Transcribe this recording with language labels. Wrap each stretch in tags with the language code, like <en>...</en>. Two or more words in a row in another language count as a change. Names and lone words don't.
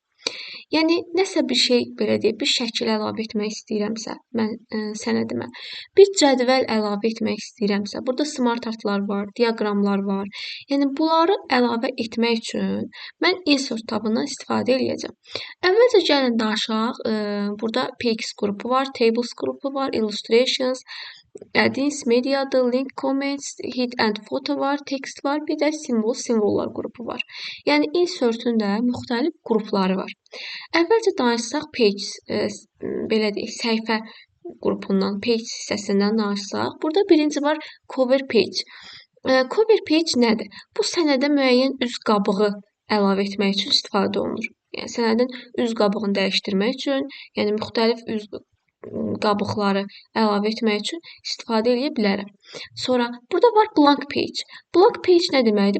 <az>Yəni, nəsə bir şey, belə deyək, bir şəkil əlavə etmək istəyirəmsə, mən sənədimə, bir cədvəl əlavə etmək istəyirəmsə, burada smart artlar var, diaqramlar var. Yəni, bunları əlavə etmək üçün mən insert tabından istifadə edəcəm. Əvvəlcə gəlin danışaq, burada px qrupu var, tables qrupu var,</az> <en>illustrations, add-ins,</en> <az>mediadır,</az> <en>link, comments, hit and photo</en> <az>var, text var, bir də simvollar qrupu var. Yəni, insertün də müxtəlif qrupları var. Əvvəlcə danışsaq page, belə deyək, səhifə qrupundan, page hissəsindən danışsaq, burada birinci var</az> <en>cover page. Cover page</en> <az>nədir? Bu sənədə müəyyən üz qabığı əlavə etmək üçün istifadə olunur. Yəni, sənədin üz qabığını dəyişdirmək üçün, yəni müxtəlif üz qabıqları əlavə etmək üçün istifadə edə bilərəm. Sonra, burada var</az> <en>blank page. Blank page</en> <az>nə deməkdir?</az>